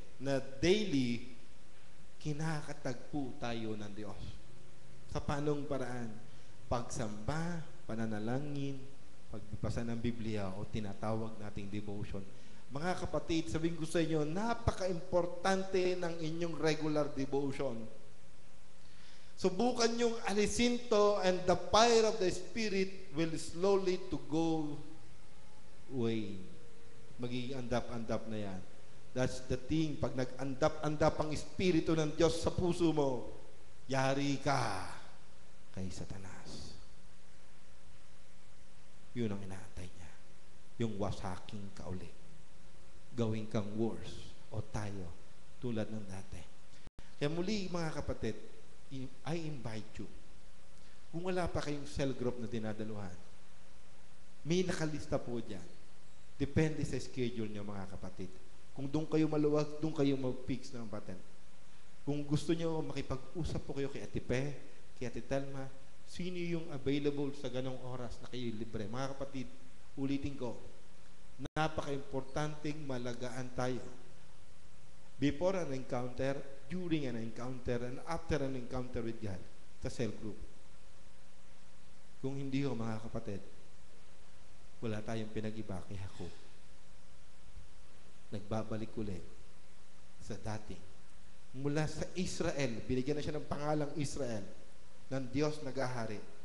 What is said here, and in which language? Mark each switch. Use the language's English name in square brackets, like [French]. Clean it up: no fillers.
[Filipino] na daily kinakatagpo tayo ng Diyos. Sa panong paraan? Pagsamba, pananalangin, pagbasa ng Biblia o tinatawag nating devotion. Mga kapatid, sabihin ko sa inyo, napaka-importante ng inyong regular devotion. Subukan yung alisin to, [English] and the fire of the Spirit will slowly to go away. [Filipino] Magiging andap-andap na yan. [English] That's the thing. [Filipino] Pag nag-andap-andap ang Espiritu ng Diyos sa puso mo, yari ka kay Satanas. Yun ang inaantay niya. Yung wasaking ka uli. Gawin kang worse o tayo tulad ng dati. Kaya muli, mga kapatid, [English] I invite you. [Filipino] Kung wala pa kayong cell group na dinadaluhan, may nakalista po dyan. Depende sa schedule nyo, mga kapatid. Kung doon kayo maluwag, doon kayo mag-fix ng patent. Kung gusto nyo, makipag-usap po kayo kay Ate Pe, kay Ate Telma, sino yung available sa ganong oras na kayo libre. Mga kapatid, ulitin ko, napaka-importanting malagaan tayo. [English] Before an encounter, during an encounter, and after an encounter with God, [Filipino] sa cell group. Kung hindi ho, mga kapatid, wala tayong pinag-iba kay Jacob. Nagbabalik ulit sa dati. Mula sa Israel, binigyan na siya ng pangalang Israel, ng Diyos nag-ahari.